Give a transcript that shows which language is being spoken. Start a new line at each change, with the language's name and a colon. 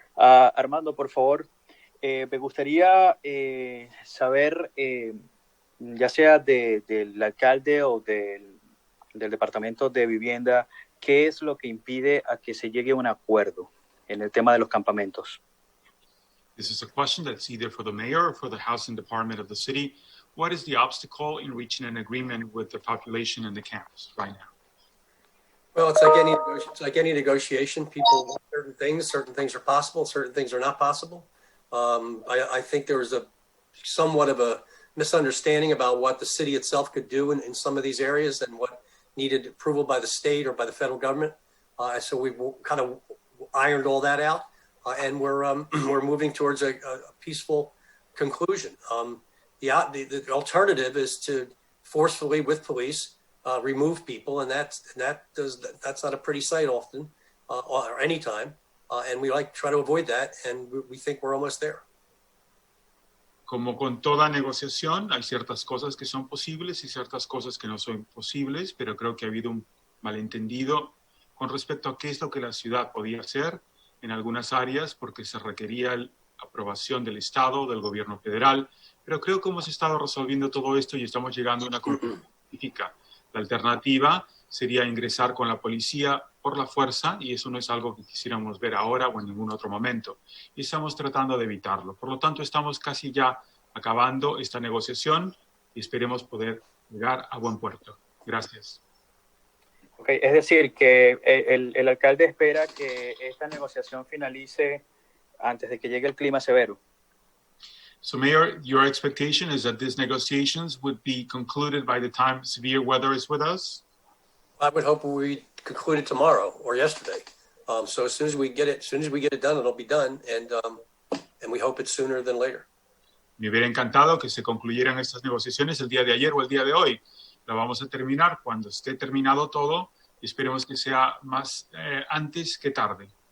Spanish: Armando, por favor, me gustaría saber, ya sea del alcalde o del Departamento de Vivienda, qué es lo que impide a que se llegue a un acuerdo en el tema de los campamentos.
English: This is a question that's either for the mayor or for the housing department of the city. What is the obstacle in reaching an agreement with the population in the camps right now? Well, it's like any negotiation. People want certain things are possible, certain things are not possible. I think there was somewhat of a misunderstanding about what the city itself could do in some of these areas and what needed approval by the state or by the federal government. So we kind of ironed all that out, and we're moving towards a peaceful conclusion. The alternative is to forcefully, with police, remove people, and that's not a pretty sight often or any time, and we try to avoid that, and we think we're almost there.
Spanish: Como con toda negociación, hay ciertas cosas que son posibles y ciertas cosas que no son posibles, pero creo que ha habido un malentendido con respecto a qué es lo que la ciudad podía hacer en algunas áreas porque se requería la aprobación del Estado, del gobierno federal, pero creo que hemos estado resolviendo todo esto y estamos llegando a una conclusión científica. La alternativa sería ingresar con la policía por la fuerza y eso no es algo que quisiéramos ver ahora o en ningún otro momento. Y estamos tratando de evitarlo. Por lo tanto, estamos casi ya acabando esta negociación y esperemos poder llegar a buen puerto. Gracias. Okay, es decir, que el alcalde espera que esta negociación finalice antes de que llegue el clima severo.
English: So, Mayor, your expectation is that these negotiations would be concluded by the time severe weather is with us? I would hope we conclude it tomorrow or yesterday. So as soon as we get it done, it'll be done, and we hope it's sooner than later.
Spanish: Me hubiera encantado que se concluyeran estas negociaciones el día de ayer o el día de hoy. La vamos a terminar cuando esté terminado todo y esperemos que sea más antes que tarde.